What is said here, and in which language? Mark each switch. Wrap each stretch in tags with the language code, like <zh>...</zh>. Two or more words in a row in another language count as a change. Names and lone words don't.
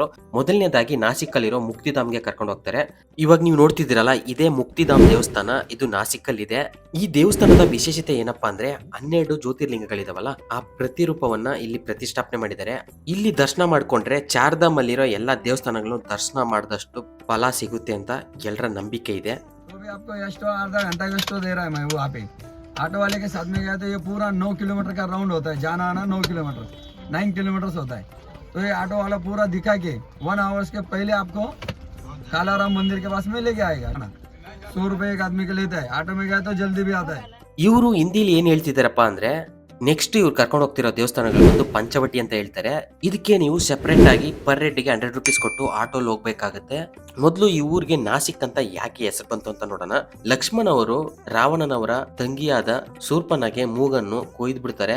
<kn>ಮೊದಲನೇದಾಗಿ ನಾಸಿಕ್ ಅಲ್ಲಿರೋ ಮುಕ್ತಿಧಾಮ್ಗೆ ಕರ್ಕೊಂಡು ಹೋಗ್ತಾರೆ. ಇವಾಗ ನೀವು ನೋಡ್ತಿದ್ದೀರಲ್ಲ, ಇದೇ ಮುಕ್ತಿಧಾಮ್ ದೇವಸ್ಥಾನ. ಇದು ನಾಸಿಕ್ ಅಲ್ಲಿ ಇದೆ. ಈ ದೇವಸ್ಥಾನದ ವಿಶೇಷತೆ ಏನಪ್ಪಾ ಅಂದ್ರೆ 12 ಜ್ಯೋತಿರ್ಲಿಂಗಗಳಿದಾವಲ್ಲ, ಆ ಪ್ರತಿರೂಪವನ್ನ ಇಲ್ಲಿ ಪ್ರತಿಷ್ಠಾಪನೆ ಮಾಡಿದ್ದಾರೆ. ಇಲ್ಲಿ ದರ್ಶನ ಮಾಡ್ಕೊಂಡ್ರೆ ಚಾರ್ಧಾಮ್ ಅಲ್ಲಿರೋ ಎಲ್ಲಾ ದೇವಸ್ಥಾನಗಳನ್ನು ದರ್ಶನ ಮಾಡಿದಷ್ಟು ಫಲ ಸಿಗುತ್ತೆ ಅಂತ ಎಲ್ಲರ ನಂಬಿಕೆ ಇದೆ.</kn> <hi>आपको ಎಷ್ಟು अर्धा घंटा का दे रहा है मैं वो आप ऑटो वाले के साथ में गया तो ये पूरा 9 किलोमीटर का राउंड होता है, जाना आना 9 किलोमीटर, 9 किलोमीटर होता है। तो ये ऑटो वाला पूरा दिखा के 1 आवर्स के पहले आपको कालाराम मंदिर के पास में लेके आएगा ना। 100 रुपए एक आदमी के लेता है, ऑटो में गया तो जल्दी भी आता है।</hi> <kn>ಇವರು ಹಿಂದಿಲಿ ಏನ್ ಹೇಳ್ತಿದಾರಪ್ಪ ಅಂದ್ರೆ, ನೆಕ್ಸ್ಟ್ ಇವ್ರು ಕರ್ಕೊಂಡು ಹೋಗ್ತಿರೋ ದೇವಸ್ಥಾನಗಳು ಒಂದು ಪಂಚವಟಿ ಅಂತ ಹೇಳ್ತಾರೆ. ಇದಕ್ಕೆ ನೀವು ಸೆಪರೇಟ್ ಆಗಿ ಪರ್ ಹೆಡ್ಗೆ 100 ರುಪೀಸ್ ಕೊಟ್ಟು ಆಟೋಲ್ ಹೋಗ್ಬೇಕಾಗತ್ತೆ. ಮೊದಲು ಈ ಊರಿಗೆ ನಾಸಿಕ್ ಅಂತ ಯಾಕೆ ಹೆಸರು ಬಂತು ಅಂತ ನೋಡೋಣ. ಲಕ್ಷ್ಮಣ ಅವರು ರಾವಣನವರ ತಂಗಿಯಾದ ಶೂರ್ಪನಗೆ ಮೂಗನ್ನು ಕೊಯ್ದು ಬಿಡ್ತಾರೆ.</kn>